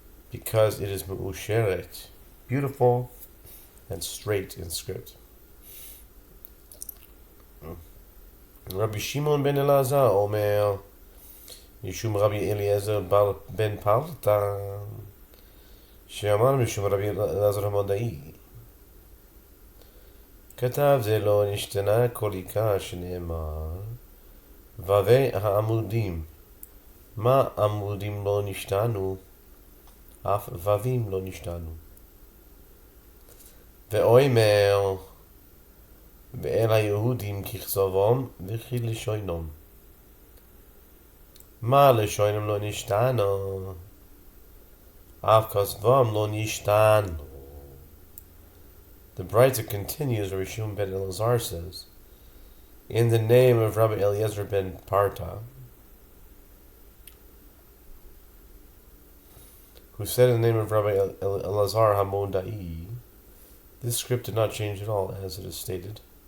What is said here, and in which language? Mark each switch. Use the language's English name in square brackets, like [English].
[English] Because it is Me'usheret, beautiful and straight in script. Rabbi Shimon ben Elazar Omer, Yishum Rabbi Eliezer ben Palta, [Hebrew] שאמר משום רבי אלעזר המודעי, כתב זה לא נשתנה כל עיקר שנאמר ווי העמודים מה עמודים לא נשתנו אף ווים לא נשתנו ואומר ואל היהודים ככתבם וכי לשונם מה לשונם לא נשתנו אף כתבם לא נשתנו. [English] The Brisa continues, Rabbi Shimon ben Elazar says, in the name of Rabbi Eliezer ben Parta, who said in the name of Rabbi Elazar Hamondai, this script did not change at all, as it is stated.